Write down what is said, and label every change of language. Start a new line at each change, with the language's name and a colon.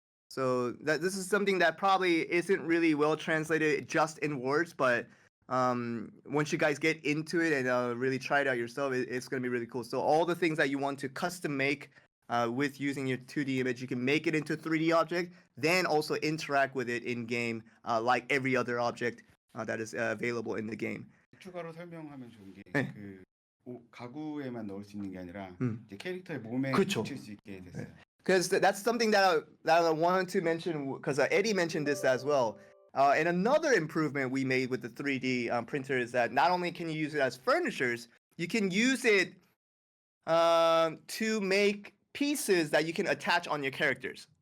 English: So this is something that probably isn't really well translated just in words, but once you guys get into it and really try it out yourself, it's going to be really cool. So all the things that you want to custom make with using your 2D image, you can make it into a 3D object, then also interact with it in game like every other object that is available in the game.
Korean: 추가로 설명하면 좋은 게 네. 그 가구에만 넣을 수 있는 게 아니라 이제 캐릭터의 몸에 그쵸. 붙일 수 있게 됐어요.
English: Because that's something that I wanted to mention, because Eddie mentioned this as well. And another improvement we made with the 3D printer is that not only can you use it as furnitures, you can use it to make pieces that you can attach on your characters.